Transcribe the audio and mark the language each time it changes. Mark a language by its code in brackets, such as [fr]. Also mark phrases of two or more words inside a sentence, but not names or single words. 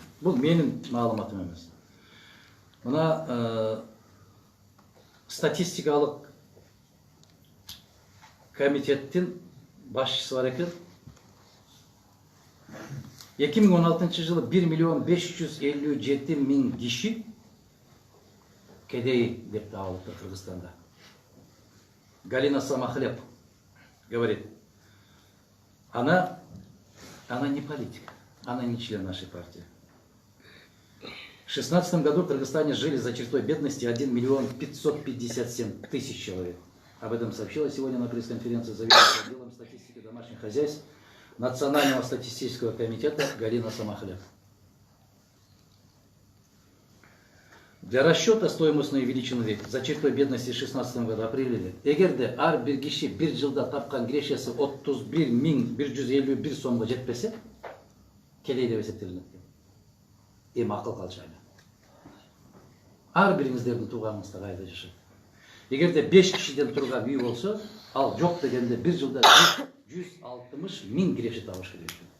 [ky] Бул менин маалыматым эмес. Мына статистикалык комитеттин башчысы бар экен. 2016 жылы 1.557.000 киши кедей деп табылыпты Кыргызстанда. [ru] Галина Самохлеб говорит, она не политик, она не член нашей партии. В 2016 году в Кыргызстане жили за чертой бедности 1 557 000 человек. Об этом сообщила сегодня на пресс-конференции заведующая отделом статистики домашних хозяйств Национального статистического комитета Галина Самохлеб. Для расчета стоимостной величины за чертой бедности в 2016 году определили. [ky] Эгерде ар бир киши бир жылда тапкан кирешеси 31.151 сомго жетпесе, келей деп эсептелинет. Эми акыл калчайлы. Ар бириңиздердин тууганыңызда кайда жашайт. Эгерде 5 кишиден турган үй болсо, ал жок дегенде бир жылда 160.000 киреше табыш керек.